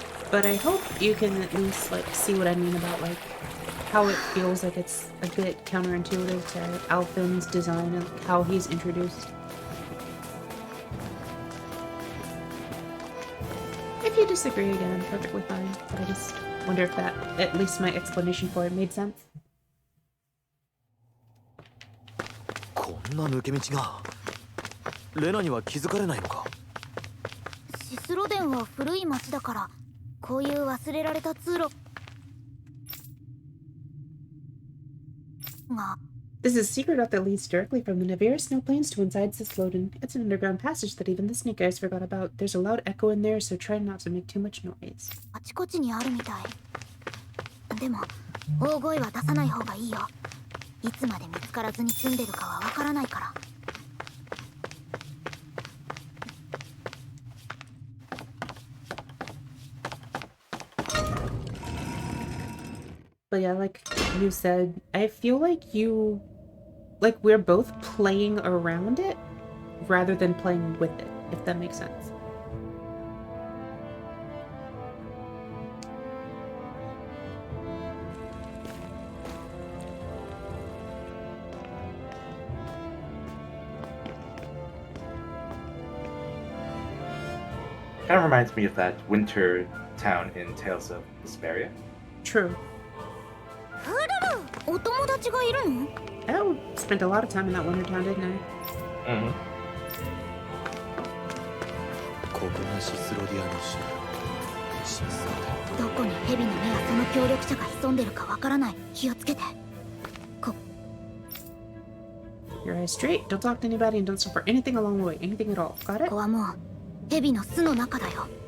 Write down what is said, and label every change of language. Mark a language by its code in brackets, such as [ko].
[en] But I hope you can at least like see what I mean about like how it feels like it's a bit counterintuitive to Alfin's design and like, how he's introduced. If you disagree again, perfectly fine. But I just wonder if that, at least my explanation for it made sense. [ja] こんな抜け道がレナには気づかれないのか。シスロデンは古い町だからこういう忘れられた通路が [en] This is a secret route that leads directly from the Navarre snow plains to inside Cisloden. It's an underground passage that even the snake eyes forgot about. There's a loud echo in there, so try not to make too much noise. [ja] あちこちにあるみたい。でも大声は出さない方がいいよ。いつまで見つからずに住んでるかはわからないから。 [en] But yeah, like you said, I feel like we're both playing around it rather than playing with it, if that makes sense. Kind of reminds me of that winter town in Tales of Vesperia. True. [ja] お友達がいるの？ [en] I spent a lot of time in that winter town, didn't I? Mm-hmm. [ja] ここがシスロディアの城。シスロデどこにヘビの目やその協力者が潜んでるかわからない。気をつけて。 [en] Your eyes straight, don't talk to anybody, and don't stop for anything along the way. Anything at all. Got [ja] こ [en] it? [ja] こはもうヘビの巣の中だよ。